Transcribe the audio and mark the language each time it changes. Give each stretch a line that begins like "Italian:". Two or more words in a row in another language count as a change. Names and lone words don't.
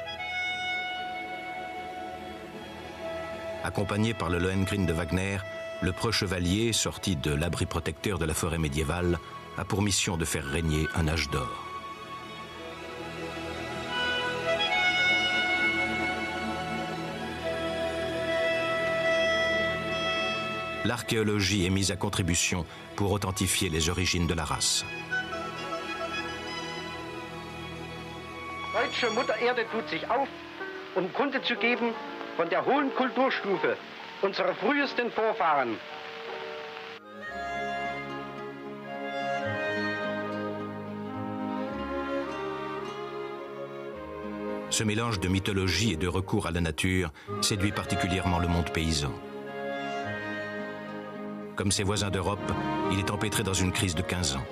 French: Accompagné par le Lohengrin de Wagner, le preux chevalier, sorti de l'abri protecteur de la forêt médiévale, a pour mission de faire régner un âge d'or. L'archéologie est mise à contribution pour authentifier les origines de la race.
German: Deutsche Mutter Erde tut sich auf, Kunde zu geben von der hohen Kulturstufe unserer frühesten Vorfahren.
French: Ce mélange de mythologie et de recours à la nature séduit particulièrement le monde paysan. Comme ses voisins d'Europe, il est empêtré dans une crise de 15 ans.